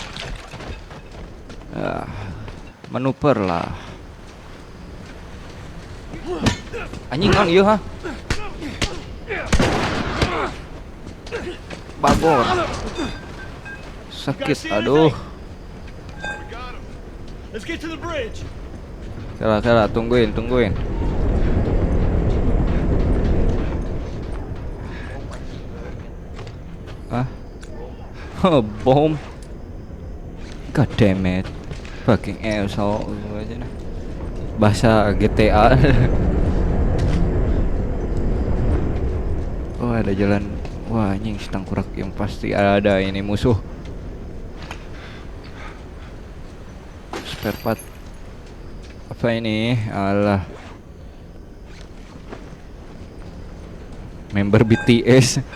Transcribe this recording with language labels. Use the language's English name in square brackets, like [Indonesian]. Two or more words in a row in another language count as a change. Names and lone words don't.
[Indonesian] Ya, manuver lah. Anjing kan iya ha. Bagor. Sakit, aduh. [English] Let's get to the bridge. [Sundanese] Kela, tungguin. Hah? [Indonesian] Oh, bom. [English] God damn it. Fucking asshole [Indonesian] aja nah. Bahasa GTA. Oh, ada jalan. Wah, anjing tangkurak yang pasti ada ini musuh. [English] Spare part. [Indonesian] Apa ini? Alah. Member BTS.